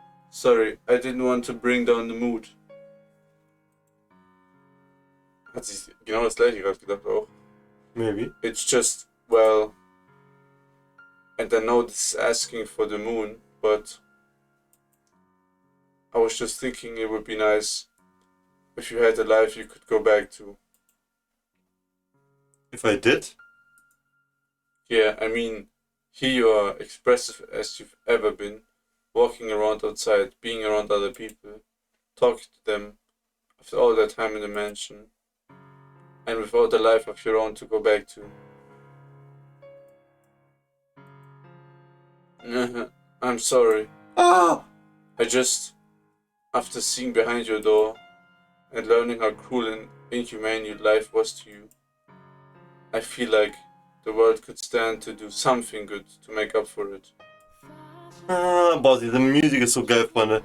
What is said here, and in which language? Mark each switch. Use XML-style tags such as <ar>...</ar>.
<en>Sorry, I didn't want to bring down the mood.</en> <de>Hat sich genau das gleiche gerade gedacht auch.</de> <en>Maybe. It's just, well, and I know this is asking for the moon, but I was just thinking it would be nice if you had a life you could go back to. If I did? Yeah, I mean, Here you are, expressive as you've ever been, walking around outside, being around other people, talking to them, after all that time in the mansion, and without a life of your own to go back to. I'm sorry. Ah! I just, after seeing behind your door, and learning how cruel and inhumane your life was to you, I feel like the world could stand to do something good to make up for it.</en> <de>Boah, diese Musik ist so geil, Freunde.</de>